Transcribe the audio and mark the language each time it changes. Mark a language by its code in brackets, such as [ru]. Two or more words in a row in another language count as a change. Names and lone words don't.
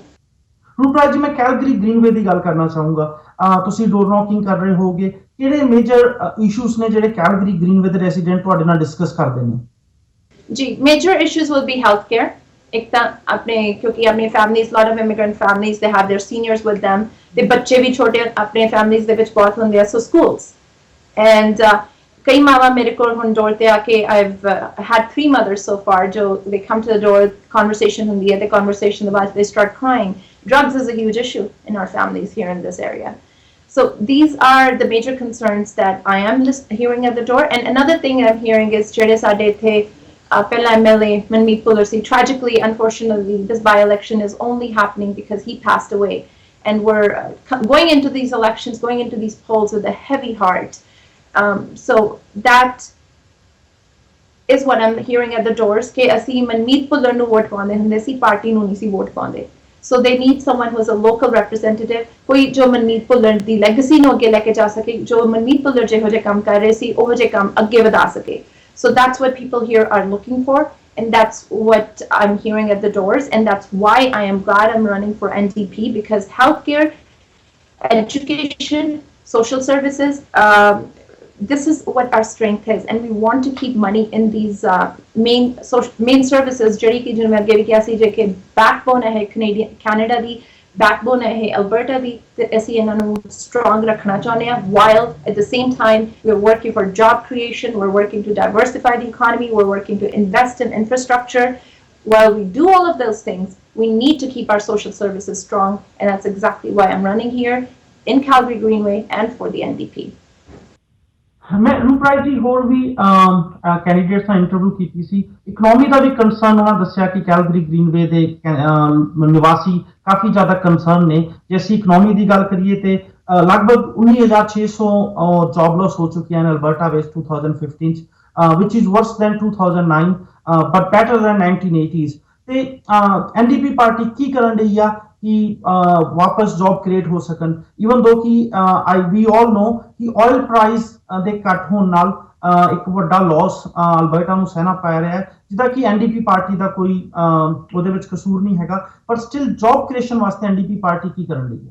[pa] ਰੂਪ ਰਾਜ ਜੀ, ਮੈਂ ਕੈਲਗਰੀ ਗ੍ਰੀਨਵੇ ਦੀ ਗੱਲ ਕਰਨਾ ਚਾਹੂੰਗਾ. ਤੁਸੀਂ [en] door knocking [pa] ਕਰ ਰਹੇ ਹੋਗੇ, ਕਿਹੜੇ [en] major issues [pa] ਨੇ ਜਿਹੜੇ ਕੈਲਗਰੀ ਗ੍ਰੀਨਵੇ ਦੇ ਰੈਜ਼ੀਡੈਂਟ ਤੁਹਾਡੇ ਨਾਲ ਡਿਸਕਸ ਕਰਦੇ ਨੇ? ਜੀ, [en] major issues will be health care. [pa] ਇੱਕ ਤਾਂ ਆਪਣੇ ਕਿਉਂਕਿ ਆਪਣੀ ਫੈਮਲੀਜ਼, [en] lot of immigrant families, they have their seniors with them, [pa] ਤੇ ਬੱਚੇ ਵੀ ਛੋਟੇ ਆਪਣੇ ਫੈਮਲੀਜ਼ ਦੇ ਵਿੱਚ ਬਹੁਤ ਹੁੰਦੇ ਆ, ਸੋ ਸਕੂਲਸ. ਐਂਡ ਕਈ ਮਾਵਾਂ ਮੇਰੇ ਕੋਲ ਹੁਣ ਡੋਰ ਤੇ ਆ ਕੇ, [en] I've had 3 mothers so far ਜੋ they come to the door, conversation [pa] ਹੁੰਦੀ ਹੈ, ਤੇ [en] conversation [pa] ਦੇ ਬਾਅਦ [en] they start crying. Drugs is a huge issue in our families here in this area. So these are the major concerns that I am just hearing at the door. And another thing I'm hearing is [pa] ਜਿਹੜੇ ਸਾਡੇ ਇੱਥੇ ਪਹਿਲਾ MLA Manmeet Puller ਸੀ, [en] tragically, unfortunately, this by-election is only happening because he passed away. And we're going into these elections, going into these polls with a heavy heart. So that is what I'm hearing at the doors, [pa] ਕਿ ਅਸੀਂ ਮਨਮੀਤ ਭੁੱਲਰ ਨੂੰ ਵੋਟ ਪਾਉਂਦੇ ਹੁੰਦੇ ਸੀ, ਪਾਰਟੀ ਨੂੰ ਨਹੀਂ ਸੀ ਵੋਟ ਪਾਉਂਦੇ. [en] So they need someone who is a local representative, [pa] ਕੋਈ ਜੋ ਮਨਮੀਤ ਭੁੱਲਰ ਦੀ ਲੈਗੇਸੀ ਨੂੰ ਅੱਗੇ ਲੈ ਕੇ ਜਾ ਸਕੇ, ਜੋ ਮਨਮੀਤ ਭੁੱਲਰ ਜਿਹੋ ਜਿਹੇ ਕੰਮ ਕਰ ਰਹੇ ਸੀ ਉਹ ਜਿਹੇ ਕੰਮ ਅੱਗੇ ਵਧਾ ਸਕੇ. [en] So that's what people here are looking for, and that's what I'm hearing at the doors, and that's why I am glad I'm running for NDP, because healthcare, education, social services, this is what our strength is, and we want to keep money in these main services [pa] ਜਿਹੜੀ ਕਿ ਜਿਵੇਂ ਅੱਗੇ ਵੀ ਕਿਹਾ ਸੀ ਜੇ ਕਿ backbone ਹੈ Canada ਦੀ, backbone ਹੈ Alberta ਦੀ, ਤੇ ਅਸੀਂ ਇਹਨਾਂ ਨੂੰ strong ਰੱਖਣਾ ਚਾਹੁੰਦੇ ਹਾਂ, [en] while at the same time we're working for job creation, we're working to diversify the economy, we're working to invest in infrastructure. While we do all of those things, we need to keep our social services strong, and that's exactly why I'm running here in Calgary Greenway and for the NDP. [pa] ਮੈਂ ਰੂਪ ਰਾਏ ਜੀ ਹੋਰ ਵੀ ਕੈਂਡੀਡੇਟਸ ਨਾਲ ਇੰਟਰਵਿਊ ਕੀਤੀ ਸੀ, ਇਕਨੋਮੀ ਦਾ ਵੀ ਕੰਸਰਨ ਉਹਨਾਂ ਦੱਸਿਆ ਕਿ ਕੈਲਗਰੀ ਗ੍ਰੀਨਵੇ ਦੇ ਨਿਵਾਸੀ ਕਾਫੀ ਜ਼ਿਆਦਾ ਕੰਸਰਨ ਨੇ. ਜੇ ਅਸੀਂ ਇਕਨੋਮੀ ਦੀ ਗੱਲ ਕਰੀਏ ਤੇ ਲਗਭਗ 19,600 [en] job loss [pa] ਹੋ ਚੁੱਕੀਆਂ ਨੇ ਅਲਬਰਟਾ ਵਿੱਚ 2015 ਚ, [en] which is worse than 2009 but better than 1980s. [pa] ਤੇ NDP ਪਾਰਟੀ ਕੀ ਕਰਨ ਰਹੀ ਆ ਕਿ ਵਾਪਸ [en] job create [pa] ਹੋ ਸਕਣ, [en] even though [pa] ਕਿ [en] we all know [pa] ਕਿ [en] oil price [pa] ਦੇ ਘੱਟ ਹੋਣ ਨਾਲ ਇੱਕ ਵੱਡਾ ਲਾਸ ਅਲਬਰਟਾ ਨੂੰ ਸਹਿਣਾ ਪੈ ਰਿਹਾ ਹੈ, ਜਿਹਦਾ ਕਿ NDP ਪਾਰਟੀ ਦਾ ਕੋਈ ਉਹਦੇ ਵਿੱਚ ਕਸੂਰ ਨਹੀਂ ਹੈਗਾ, ਪਰ [en] still job creation [pa] ਵਾਸਤੇ NDP ਪਾਰਟੀ ਕੀ ਕਰਨ ਰਹੀ ਹੈ?